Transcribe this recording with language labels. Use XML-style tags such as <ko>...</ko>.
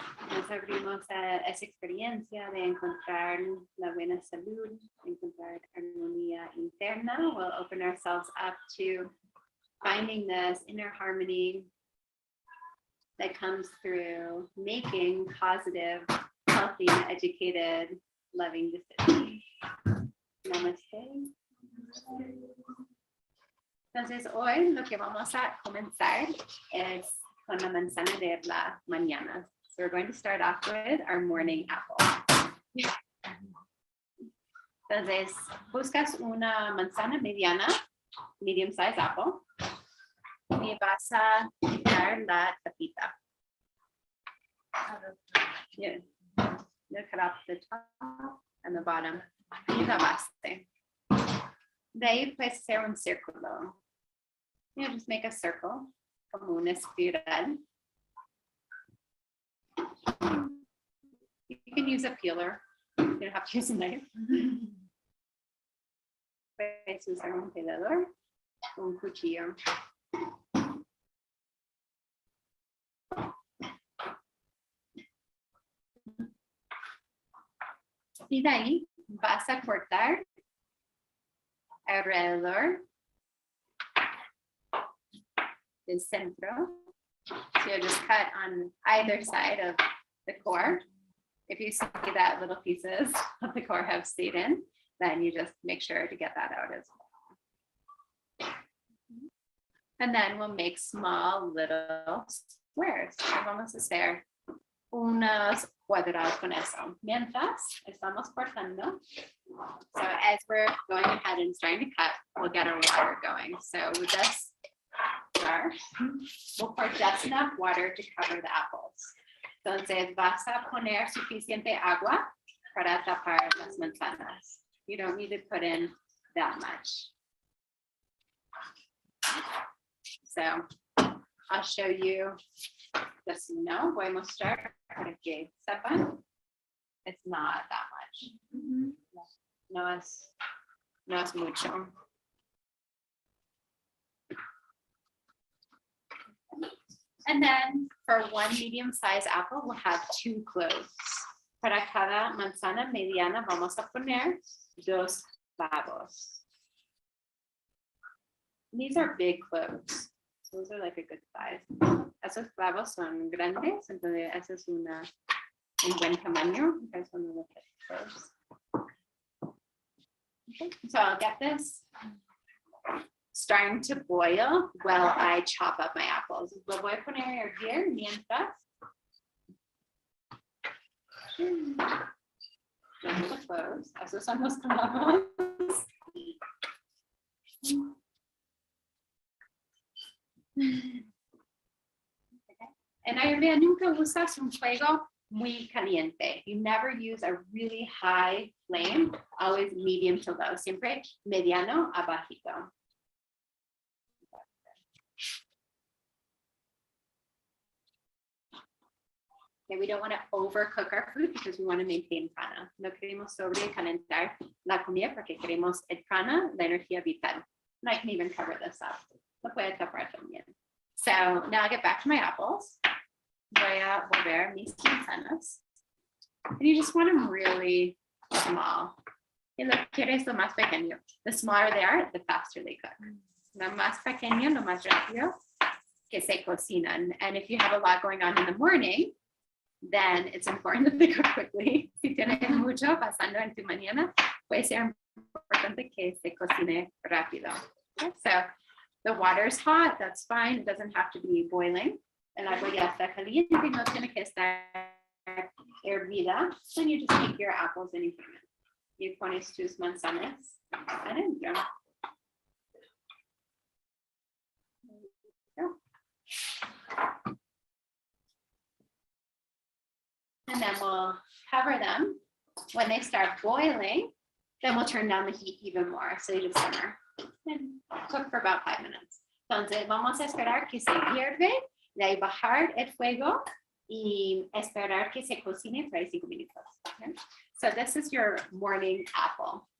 <es>Nos abrimos a esa experiencia de encontrar la buena salud, encontrar armonía interna.</es> <en>We'll open ourselves up to finding this inner harmony that comes through making positive, healthy, educated, loving decisions. Namaste.</en> <es>Entonces hoy lo que vamos a comenzar es con la manzana de la mañana.</es> <en>So we're going to start off with our morning apple.</en> <es>Entonces, buscas una manzana mediana,</es> <en>medium size apple,</en> <es>y vas a quitar la tapita.</es> <en>Yeah. You cut off the top and the bottom.</en> <es>Y la base. De ahí puedes hacer un círculo.</es> <en>You just make a circle,</en> <es>como una espiral.</es> <en>You can use a peeler. You don't have to use a knife.</en> <es>Puedes usar un pelador, un cuchillo. Y de ahí vas a cortar alrededor del centro.</es> <en>So you just cut on either side of the core. If you see that little pieces of the core have stayed in, then you just make sure to get that out as well. And then we'll make small little squares.</en> <es>Vamos a hacer unos cuadrados con eso. Mientras estamos cortando.</es> <en>So as we're going ahead and starting to cut, we'll get our water going. So with this jar, we'll pour just enough water to cover the apples.</en> <es>Entonces vas a poner suficiente agua para tapar las manzanas.</es> <en>You don't need to put in that much. So I'll show you just now.</en> <es>Voy a mostrar para que sepan.</es> <en>It's not that much.</en> <es>No es mucho.</es> <en>And then for one medium-sized apple, we'll have 2 cloves.</en> <es>Para cada manzana mediana vamos a poner 2 clavos.</es> <en>These are big cloves. Those are like a good size.</en> <es>Esos clavos son grandes, entonces eso es un buen tamaño.</es> <en>You guys want to look at cloves. Okay, so I'll get this starting to boil while I chop up my apples.</en> <es>Lo voy a poner here mientras. Los cloves. Esos son los clavos. En Ayurveda nunca usas un fuego muy caliente.</es> <en>You never use a really high flame, always medium to low,</en> <es>siempre mediano a bajito.</es> <en>Okay, we don't want to overcook our food because we want to maintain prana.</en> <es>No queremos sobrecalentar la comida porque queremos el prana, la energía vital.</es> <en>And I can even cover this up.</en> <es>Lo puedo tapar también.</es> <en>So now I'll get back to my apples.</en> <es>Voy a volver mis manzanas.</es> <en>And you just want them really small.</en> <es>Y lo quieres lo más pequeño.</es> <en>The smaller they are, the faster they cook.</en> <es>Lo más pequeño, lo más rápido que se cocinan.</es> <en>And if you have a lot going on in the morning, then it's important that they cook quickly.</en> <es>Si tienes mucho pasando en tu mañana, puede ser importante que se cocine rápido.</es> <en>Okay, so the water's hot, that's fine. It doesn't have to be boiling.</en> <es>El agua ya está caliente, no tiene que estar hervida.</es> <en>Then you just take your apples and you put them in. You</en> <es>pones tus manzanas adentro.</es> <en>And then we'll cover them. When they start boiling, then we'll turn down the heat even more. So you just simmer and cook for about 5 minutes.</en> <es>Entonces vamos a esperar que se hierve, de ahí bajar el fuego y esperar que se cocine por 5 minutos.</es> <en>Okay? So this is your morning apple.</en>